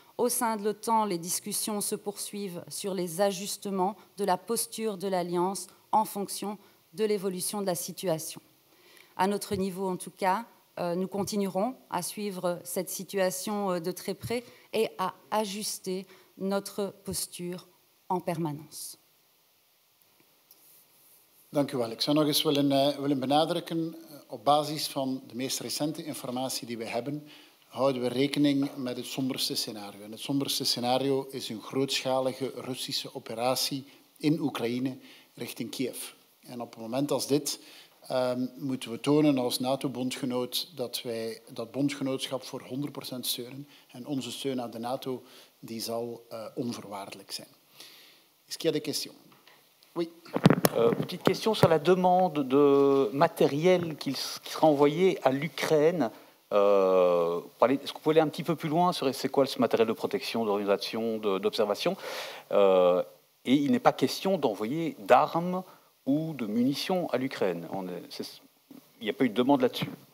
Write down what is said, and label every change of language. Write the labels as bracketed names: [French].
[French] Au sein de l'OTAN, les discussions se poursuivent sur les ajustements de la posture de l'Alliance en fonction de l'évolution de la situation. À notre niveau, en tout cas, nous continuerons à suivre cette situation de très près et à ajuster notre posture en permanence. [Dutch] Dank u wel. Ik zou nog eens willen benadrukken, op basis van de meest recente informatie die we hebben, houden we rekening met het somberste scenario. En het somberste scenario is een grootschalige Russische operatie in Oekraïne richting Kiev. En op een moment als dit moeten we tonen als NATO-bondgenoot dat wij dat bondgenootschap voor 100% steunen. En onze steun aan de NATO die zal onvoorwaardelijk zijn. [French] Est-ce qu'il y a des questions? Oui. Petite question sur la demande de matériel qui sera envoyé à l'Ukraine. Est-ce que vous pouvez aller un petit peu plus loin sur c'est quoi ce matériel de protection, d'orientation, d'observation et il n'est pas question d'envoyer d'armes ou de munitions à l'Ukraine. Il n'y a pas eu de demande là-dessus.